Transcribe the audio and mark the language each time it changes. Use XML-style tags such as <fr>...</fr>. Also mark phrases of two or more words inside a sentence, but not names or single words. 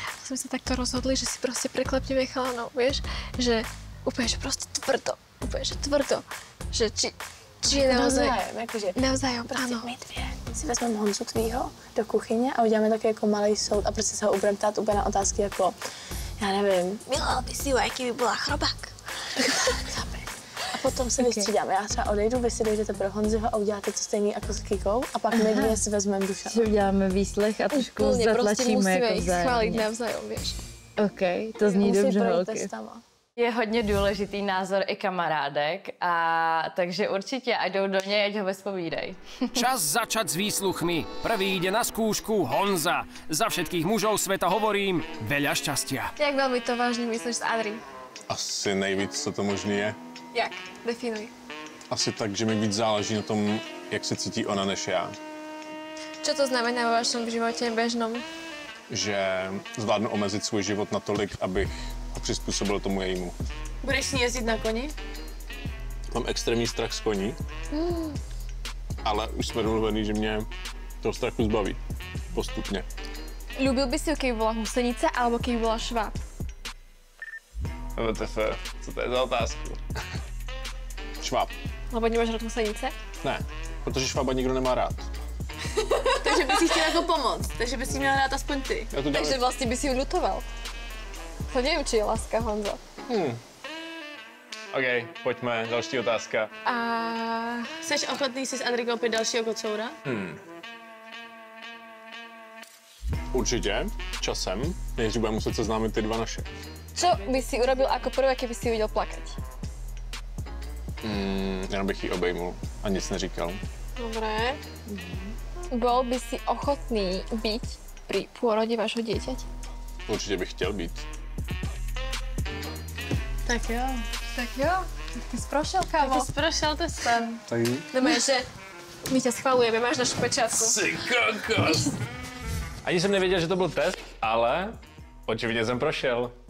<sk>sme sa takto rozhodli, že si proste preklepneme chalanov, vieš? Že úplne, že proste tvrdo. Úplne, že tvrdo. Že či je naozaj... Navzájom, áno.</sk> <cs>My dvě si vezmeme Honzu tvýho do kuchyně a uděláme taky jako malý soud a prostě se ho budeme ptát úplně na otázky jako, já nevím,</cs> <sk>miloval by si ju,</sk> <cs>jaký by byla chrobák. A potom se vystřídáme. Já třeba odejdu, vy si dojdete pro Honziho a uděláte to stejný jako s Kikou a pak my dvě si vezmeme Dušana. Že uděláme výslech a trošku zatlačíme jako</cs> <sk>musíme ich schváliť navzájom, vieš.</sk> <cs>OK, to zní dobře, holky. Testama. Je hodně důležitý názor i kamarádek, a takže určitě, ať jdou do něj, ať ho vespovídej.</cs> <sk>Čas začať s výsluchmi. Prvý ide na skúšku Honza. Za všetkých mužov sveta hovorím veľa šťastia. Jak veľmi to vážne myslíš s Adri?</sk> <cs>Asi nejvíc, co to možný je. Jak? Definuj. Asi tak, že mi víc záleží na tom, jak se cítí ona než já.</cs> <sk>Čo to znamená vo vašom živote bežnom?</sk> <cs>Že zvládnu omezit svůj život natolik, abych ho přizpůsobil tomu jejímu. Budeš s ní jezdit na koni? Mám extrémní strach z koní, ale už jsme domluvený, že mě toho strachu zbaví. Postupně.</cs> <sk>Ľúbil by si ju, keby bola husenica, alebo keby bola šváb?</sk> <cs>WTF, co to je za otázku? Šváb.</cs> <sk>Lebo nemáš rád husenice?</sk> <cs>Ne, protože švába nikdo nemá rád. Takže by si chtěl jako pomoct, takže by si měl rád aspoň ty.</cs> <sk>Takže vlastne by si ju ľutoval. To neviem, či je láska, Honza.</sk> <cs>OK, pojďme, další otázka. A... Jseš ochotný si s Adri koupit dalšího kocoura? Určitě, časem, než budeme muset seznámit ty dva naše.</cs> <sk>Čo by si urobil ako prvé, keby si ju videl plakať?</sk> <cs>Jenom bych ji obejmul a nic neříkal.</cs> <sk>Dobre. Bol by si ochotný byť pri pôrode vášho dieťaťa?</sk> <cs>Určitě bych chtěl být. Tak jo. Tak jo.</cs> <sk>Ty si prošiel, kámo.</sk> <cs>Ty jsi prošel testem.</cs> <sk>Dobre, že my ťa schvalujeme, máš našu pečiatku.</sk> <cs>Jsi kokos. Ani jsem nevěděl, že to byl test, ale očividně jsem prošel.</cs>